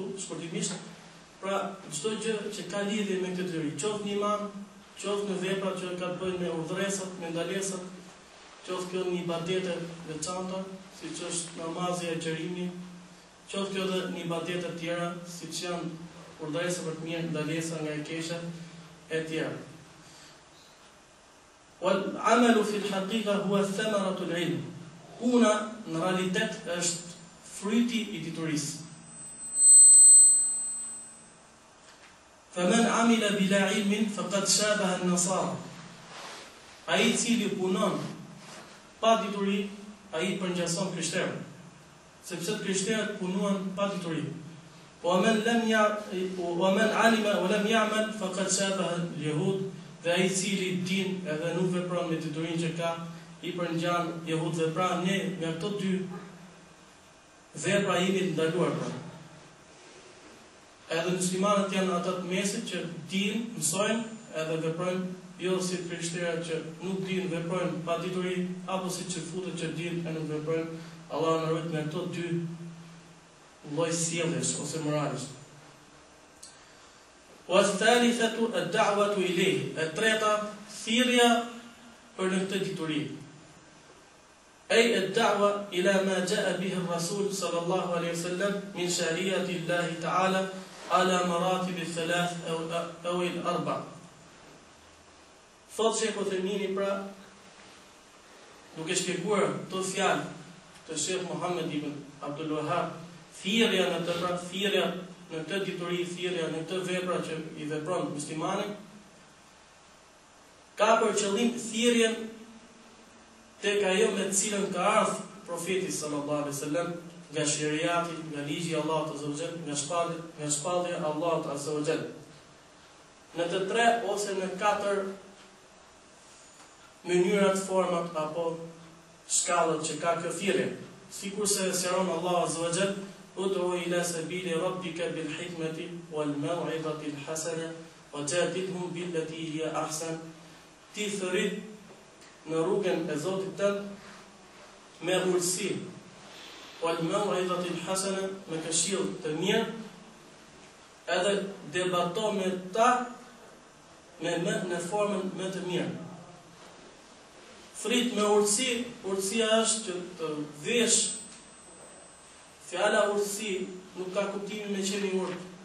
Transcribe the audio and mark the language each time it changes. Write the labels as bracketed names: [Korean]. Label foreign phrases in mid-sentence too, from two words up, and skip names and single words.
[Albanian] shkurtimisht, pra çdo gjë që ka lidhje me këtë dituri, qoftë në iman, qoftë në vepra që ka të bëjnë me urdhresat, me ndalesat, qoftë kjo në ibadete veçanta, siç është namazi e xherimi, qoftë kjo edhe në ibadete të tjera, siç janë urdhresa për të mirë, ndalesa nga e keqja e tjera. [Arabic] والعمل في الحقيقة هو ثمرة العلم. [Albanian] Puna në realitet është fryti i diturisë. [Arabic] فمن عمل بلا علم فقد شابه النصارى. [Albanian] Ai i cili punon pa dituri, ai përngjason krishterët. Sepse krishterët punuan pa dituri. [Arabic] ومن علم ولم يعمل فقد شابه اليهود. [Albanian] Dhe ai i cili din edhe nuk vepron me diturinë që ka, i përngjan jehudëve. Pra ne nga këto dy vepra jemi të ndaluar pra. Edhe muslimanët janë ata të mesit që dinë, mësojnë edhe veprojnë, jo si krishterët që nuk dinë, veprojnë pa dituri, apo si që futet që dinë e nuk veprojnë. Allah na ruaj nga këto dy lloj sjelljesh ose moralesh. [Arabic] والثالثة الدعوة إليه. [Albanian] E treta, thirrja për në këtë dituri. [Arabic] أي الدعوة إلى ما جاء به الرسول صلى الله عليه وسلم من شريعة الله تعالى على المراتب الثلاث أو الأربع'. [Albanian] Thot Sheikh Uthemini, pra, duke shpjeguar këto fjalë të Sheikh Muhammed ibn Abdul Wahhab, thirrja në të pra thirrja në këtë dituri, thirrja në këtë vepra që i vepron muslimani, ka për qëllim thirrjen tek ajo me të cilën ka ardhur profeti [Arabic] صلى الله عليه وسلم [Albanian] nga shariati, nga ligji i Allahut [Arabic] عز وجل, [Albanian] nga shpallja e Allahut [Arabic] عز وجل. [Albanian] Në të tre ose në katër mënyrat, format apo shkallët që ka kjo thirrje, sikurse sqaron Allahu [Arabic] عز وجل: ادع إلى سبيل ربك بالحكمة والموعظة الحسنة وجادلهم بالتي هي أحسن. [Albanian] Ti thërit në rrugën e Zotit tënd me urtësi, [Arabic] والموعظة الحسنة, [Albanian] me këshill të mirë, edhe debato me ta në formën më të mirë. Thrit me urtësi, urtësia është që të vesh. Fjala urtësi nuk ka kuptimin me qenë i urtë.